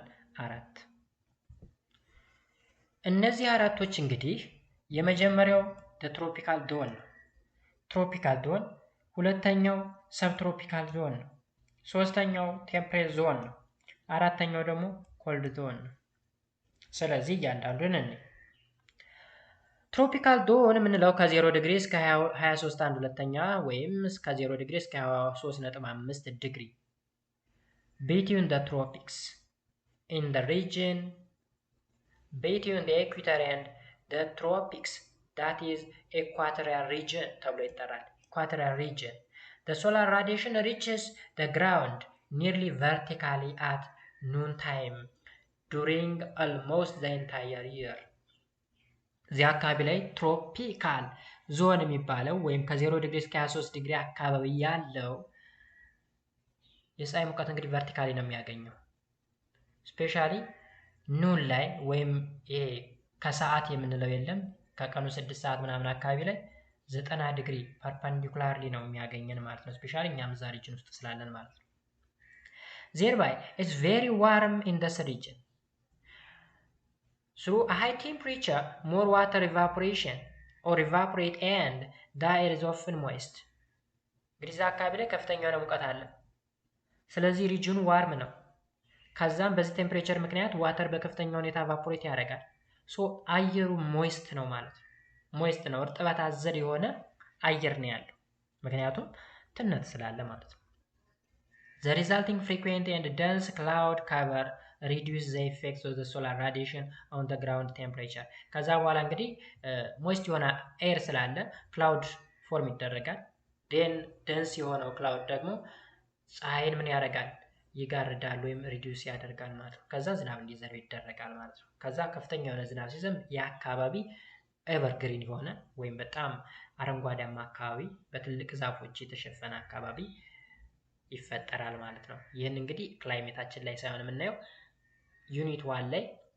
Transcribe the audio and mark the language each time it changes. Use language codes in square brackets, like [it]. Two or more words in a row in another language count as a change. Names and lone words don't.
[am] 4። እነዚህ አራቶች እንግዲህ የመጀመሪያው [en] tropical zone [am] ነው። [en] tropical zone፣ [am] ሁለተኛው [en] subtropical zone [am] ነው። ሶስተኛው [en] temperate zone [am] ነው። አራተኛው ደግሞ [en] cold zone [am] ነው። ስለዚህ እያንዳንዱን እንይ። ትሮፒካል ዞን የምንለው ከ0 ዲግሪ እስከ 23.1/2 ወይም እስከ 0 ዲግሪ እስከ 23.5 ዲግሪ [en] between the tropics in the region between the equator and the tropics, that is equatorial region [am] ተብሎ ይጠራል። [en] equatorial region. The solar radiation reaches the ground nearly vertically at noon time during almost the entire year. [am] እዚህ አካባቢ ላይ ትሮፒካል ዞን የሚባለው ወይም ከ0 ዲግሪ እስከ 23 ዲግሪ አካባቢ ያለው የፀሐይ ሙቀት እንግዲህ ቨርቲካሊ ነው የሚያገኘው። [en] specially noon [am] ላይ ወይም ይሄ ከሰዓት የምንለው የለም ከቀኑ 6 ሰዓት ምናምን አካባቢ ላይ 90 ዲግሪ ፐርፐንዲኩላርሊ ነው የሚያገኘን ማለት ነው። ስፔሻሊ እኛም እዛ ሪጅን ውስጥ ስላለን ማለት ነው። [en] thereby it's very warm in this region. Through a high temperature, more water evaporation or evaporate and the air is often moist. [am] እንግዲህ እዛ አካባቢ ላይ ከፍተኛ የሆነ ሙቀት አለ። ስለዚህ ሪጅኑ ዋርም ነው። ከዛም በዚህ ቴምፕሬቸር ምክንያት ዋተር በከፍተኛ ሁኔታ ኢቫፖሬት ያደርጋል። ሶ አየሩ ሞይስት ነው ማለት ነው። ሞይስት ነው፣ እርጥበት አዘል የሆነ አየር ነው ያለው፣ ምክንያቱም ትነት ስላለ ማለት ነው። [en] The resulting frequent and dense cloud cover reduce the effects of the solar radiation on the ground temperature. [am] ከዛ በኋላ እንግዲህ ሞይስት የሆነ ኤር ስላለ [en] cloud form [am] ይደረጋል። ዴን ደንስ የሆነው ክላውድ ደግሞ ፀሐይን ምን ያደርጋል? ይጋርዳል ወይም ሪዲዩስ ያደርጋል ማለት ነው። ከዛ ዝናብ እንዲዘንብ ይደረጋል ማለት ነው። ከዛ ከፍተኛ የሆነ ዝናብ ሲዘንብ የአካባቢ ኤቨርግሪን የሆነ ወይም በጣም አረንጓዴማ አካባቢ በትልቅ ዛፎች የተሸፈነ አካባቢ ይፈጠራል ማለት ነው። ይህን እንግዲህ ክላይሜታችን ላይ ሳይሆን የምናየው ዩኒት 1 ላይ